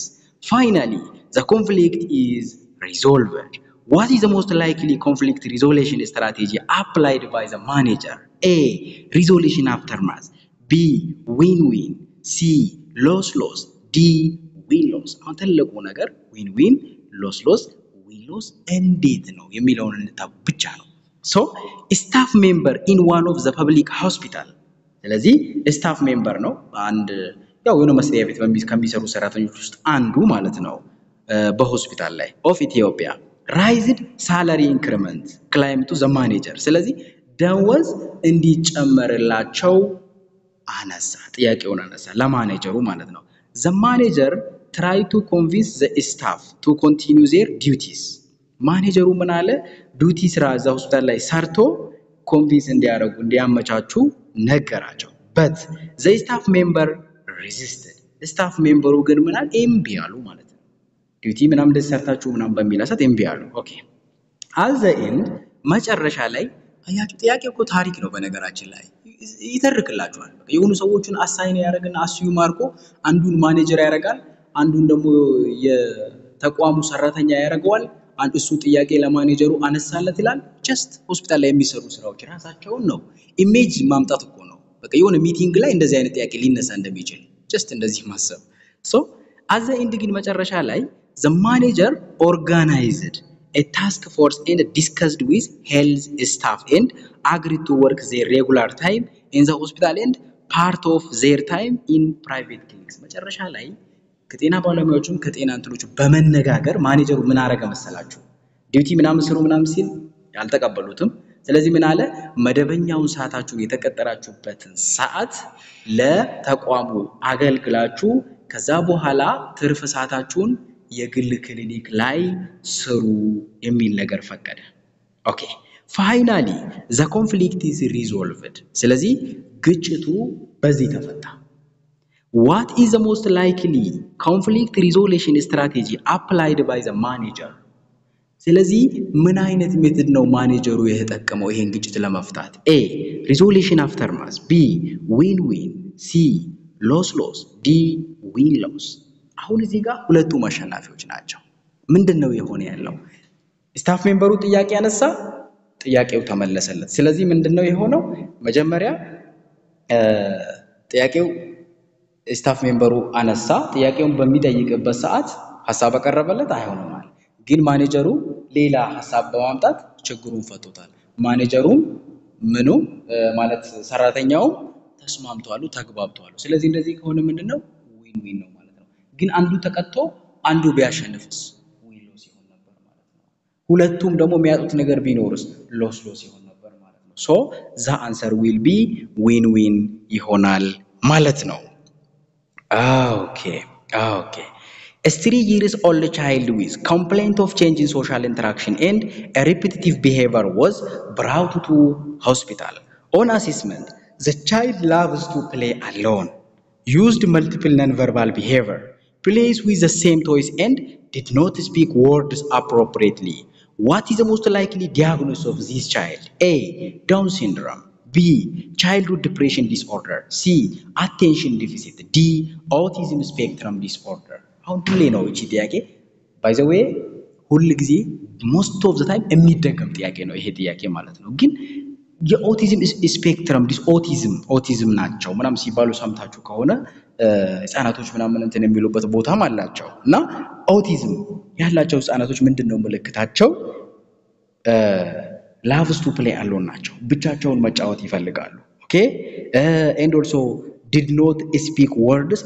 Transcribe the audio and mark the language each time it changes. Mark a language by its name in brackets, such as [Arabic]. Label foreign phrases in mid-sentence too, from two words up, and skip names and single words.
[English] Finally, the conflict is resolved. What is the most likely conflict resolution strategy applied by the manager? A. Resolution aftermath. B. Win-win. C. Loss-loss. D. Win-loss. [Amharic] አሁን ትልቁ ነገር [English] win-win, loss-loss, win-loss [Amharic] እንዴት ነው የሚለውን እንታው ብቻ ነው። [English] So, staff member in one of the public hospital. [Amharic] ስለዚህ [English] staff member [Amharic] ነው አንድ ያው የሆነ መስሪያ ቤት ከሚሰሩ ሰራተኞች ውስጥ አንዱ ማለት ነው በሆስፒታል ላይ [English] of Ethiopia raised salary increment claim to the manager. [Amharic] ስለዚህ ደሞዝ እንዲጨመርላቸው አነሳ፣ ጥያቄውን አነሳ ለማኔጀሩ ማለት ነው። [English] the manager try to convince the staff to continue their duties. [Amharic] ማኔጀሩ ምን አለ? ዱቲ ስራ እዛ ሆስፒታል ላይ ሰርቶ ኮንቪንስ እንዲያደርጉ እንዲያመቻቹ ነገራቸው። [English] but the staff member resisted. staff member [Amharic] ግን ምን አለ? እምቢ አሉ ማለት ነው። ዱቲ ምናምን እንደዚህ ሰርታችሁ ምናምን በሚል አሳት እምቢ አሉ። ኦኬ [English] at the end [Amharic] መጨረሻ ላይ አያችሁ ጥያቄው እኮ ታሪክ ነው በነገራችን ላይ ይተርክላችኋል። በቃ የሆኑ ሰዎችን አሳይን ያደርግና አስዩም አድርጎ አንዱን ማኔጀር ያደርጋል፣ አንዱን ደግሞ የተቋሙ ሰራተኛ ያደርገዋል። እሱ ጥያቄ ለማኔጀሩ አነሳለት ይላል። ጀስት ሆስፒታል ላይ የሚሰሩ ስራዎች ራሳቸውን ነው ኢሜጅ ማምጣት እኮ ነው። በቃ የሆነ ሚቲንግ ላይ እንደዚህ አይነት ጥያቄ ሊነሳ እንደሚችል ጀስት እንደዚህ ማሰብ። [English] ሶ at the end [Amharic] ግን መጨረሻ ላይ [English] the manager organized a task force and discussed with health staff and agreed to work their regular time in the hospital and part of their time in private clinics. [Amharic] መጨረሻ ላይ ከጤና ባለሙያዎችም ከጤና እንትኖች በመነጋገር ማኔጀሩ ምን አረገ መሰላችሁ? ዲዩቲ ምናምን ስሩ ምናምን ሲል ያልተቀበሉትም። ስለዚህ ምን አለ? መደበኛውን ሰዓታችሁን የተቀጠራችሁበትን ሰዓት ለተቋሙ አገልግላችሁ ከዛ በኋላ ትርፍ ሰዓታችሁን የግል ክሊኒክ ላይ ስሩ የሚል ነገር ፈቀደ። [English] okay finally the conflict is resolved. [Amharic] ስለዚህ ግጭቱ በዚህ ተፈታ። [English] What is the most likely conflict resolution strategy applied by the manager? [Amharic] ስለዚህ ምን አይነት ሜተድ ነው ማኔጀሩ የተጠቀመው ይሄን ግጭት ለመፍታት? [English] A resolution aftermath, B win win, C loss loss, D win loss. [Amharic] አሁን እዚህ ጋር ሁለቱ አሸናፊዎች ናቸው። ምንድነው የሆነ ያለው? [English] staff member [Amharic] ጥያቄ ያነሳ፣ ጥያቄው ተመለሰለት። ስለዚህ ምንድነው የሆነው? መጀመሪያ ጥያቄው [English] staff member [Amharic] አነሳ፣ ጥያቄውን በሚጠይቅበት ሰዓት ሐሳብ አቀረበለት፣ አይሆንም ማለት ግን ማኔጀሩ ሌላ ሐሳብ በማምጣት ችግሩን ፈቶታል። ማኔጀሩም ምኑ ማለት ሰራተኛው ተስማምቷሉ፣ ተግባብቷሉ። ስለዚህ እንደዚህ ከሆነ ምንድነው [English] win win [Amharic] ነው ማለት ነው። ግን አንዱ ተቀጥቶ አንዱ ቢያሸንፍስ [English] win loss [Amharic] ይሆን ነበር ማለት ነው። ሁለቱም ደግሞ የሚያጡት ነገር ቢኖርስ [English] loss loss [Amharic] ይሆን ነበር ማለት ነው። [English] so the answer will be win win [Amharic] ይሆናል ማለት ነው። Okay. [English] A 3 years old child with complaint of change in social interaction and a repetitive behavior was brought to hospital. On assessment, the child loves to play alone, used multiple non-verbal behavior, plays with the same toys and did not speak words appropriately. What is the most likely diagnosis of this child? A. Down syndrome, B. childhood depression disorder, C. attention deficit, D. autism spectrum disorder. [Amharic] አሁን ሁሌ ነው እቺ ጥያቄ [English] by the way [Amharic] ሁሉ ጊዜ [English] most of the time [Amharic] የሚደገም ጥያቄ ነው ይሄ ጥያቄ ማለት ነው። ግን የኦቲዝም ስፔክትረም ኦቲዝም ናቸው ምናምን ሲባሉ ሰምታችሁ ከሆነ ህፃናቶች ምናምን እንትን የሚሉበት ቦታም አላቸው እና ኦቲዝም ያላቸው ህፃናቶች ምንድነው ምልክታቸው? [English] loves to play alone [Amharic] ናቸው። ብቻቸውን መጫወት ይፈልጋሉ። [English] ኦኬ and also did not speak words